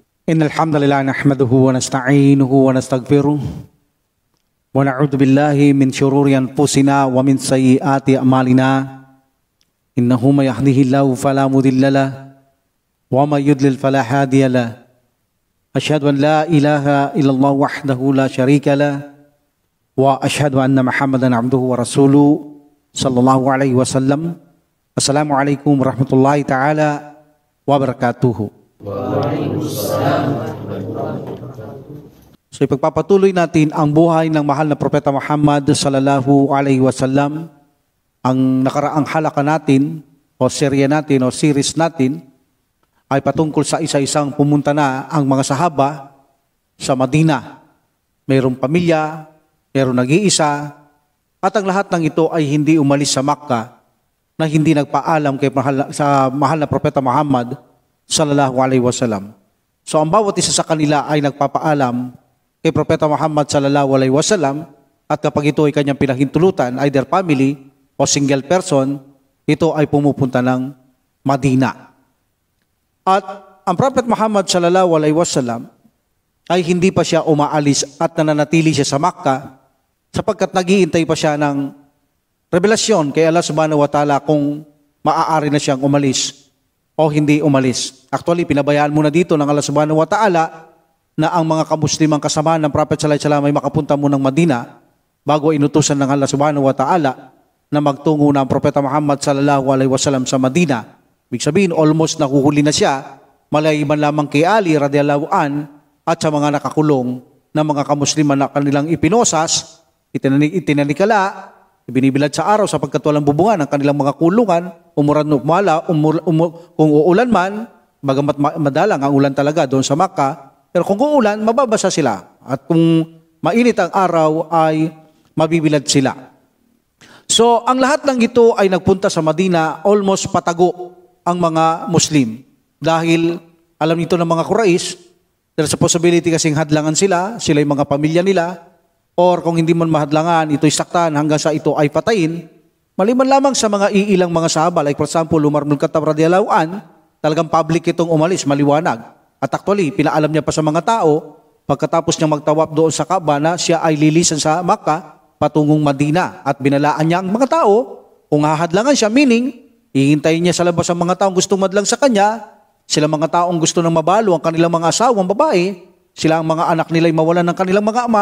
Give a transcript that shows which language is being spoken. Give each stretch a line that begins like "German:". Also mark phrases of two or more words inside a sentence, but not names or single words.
Arabic: إن الحمد لله نحمده ونستعينه ونستغفره ونعوذ بالله من شرور أنفسنا ومن سيئات أعمالنا إنه من يهده الله فلا مضل له ومن يضلل فلا هادي له أشهد أن لا إله إلا الله وحده لا شريك له وأشهد أن محمدا عبده ورسوله صلى الله عليه وسلم. السلام عليكم ورحمة الله تعالى وبركاته.
Filipino: So ipagpapatuloy natin ang buhay ng mahal na Propeta Muhammad
Arabic: صلى الله عليه وسلم.
Filipino: Ang nakaraang halaka natin o serye natin o series natin ay patungkol sa isa-isang pumunta na ang mga sahaba sa Madina. Mayroong pamilya, mayroong nag-iisa, at ang lahat ng ito ay hindi umalis sa Makkah na hindi nagpaalam kay mahal na Propeta Muhammad
Arabic: صلى الله عليه وسلم.
Filipino: So ang bawat isa sa kanila ay nagpapaalam kay Propeta Muhammad
Arabic: صلى الله عليه وسلم,
Filipino: at kapag ito ay kanyang pinahintulutan, either family o
English: single person,
Filipino: ito ay pumupunta ng Madina. At ang Prophet Muhammad
Arabic: صلى الله عليه وسلم
Filipino: ay hindi pa siya umaalis at nananatili siya sa Makkah sapagkat naghihintay pa siya ng revelasyon kay Allah
Arabic: سبحانه وتعالى
Filipino: kung maaari na siyang umalis o hindi umalis. Actually, pinabayaan muna dito ng Allah
Arabic: سبحانه وتعالى
Filipino: na ang mga kamuslimang kasama ng Prophet
Arabic: صلى الله عليه وسلم
Filipino: ay makapunta munang Madina bago inutusan ng Allah
Arabic: سبحانه وتعالى
Filipino: na magtungo na ang Propeta Muhammad
Arabic: صلى الله عليه وسلم
Filipino: sa Madina. Ibig sabihin, almost nahuhuli na siya, malayiman lamang kay Ali
Arabic: رضي الله عنه
Filipino: at sa mga nakakulong na mga kamusliman na kanilang ipinosas, itinanikala, ibinibilad sa araw sapagkat walang bubungan ang kanilang mga kulungan, kung uulan man, bagamat madalang ang ulan talaga doon sa Makkah, pero kung uulan, mababasa sila. At kung mainit ang araw, ay mabibilad sila. So, ang lahat ng ito ay nagpunta sa Madina, almost patago ang mga Muslim. Dahil alam nito ng mga Quraysh,
English: there's a possibility
Filipino: kasing hadlangan sila yung mga pamilya nila, or kung hindi man mahadlangan, ito'y saktan hanggang sa ito ay patayin, maliban lamang sa mga iilang mga sahaba,
English: like for example,
Filipino: Umar ibn Khattab
Arabic: رضي الله عنه,
Filipino: talagang public itong umalis, maliwanag. At actually, pinaalam niya pa sa mga tao, pagkatapos niya magtawaf doon sa Kaaba na siya ay lilisan sa Makkah, patungong Madina. At binalaan niya ang mga tao, kung hahadlangan siya, meaning, hihintayin niya sa labas ang mga taong gustong madlang sa kanya, sila mga taong gusto nang mabalo ang kanilang mga asawang babae, sila ang mga anak nila ay mawalan ng kanilang mga ama.